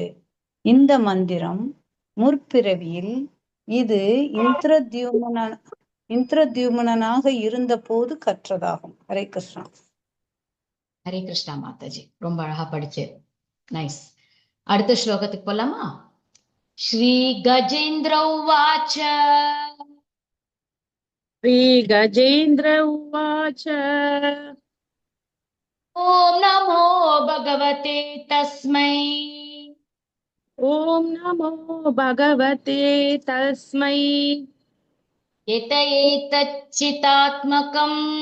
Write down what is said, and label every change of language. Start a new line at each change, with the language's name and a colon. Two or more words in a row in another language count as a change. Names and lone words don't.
Tamil: இந்த மந்திரம் முற்பிறவியில் இது இந்திரத்யும்னனாக இருந்த போது கற்றதாகும். ஹரே கிருஷ்ணா. ஹரே கிருஷ்ணா மாதாஜி, ரொம்ப அழகா படிச்சு, நைஸ். அடுத்த ஸ்லோகத்துக்கு போலாமா?
Sanskrit: श्री गजेन्द्र उवाच. श्रीगजेन्द्र उवाच ॐ नमो भगवते तस्मै ॐ नमो भगवते तस्मै यत एतच्चितात्मकम्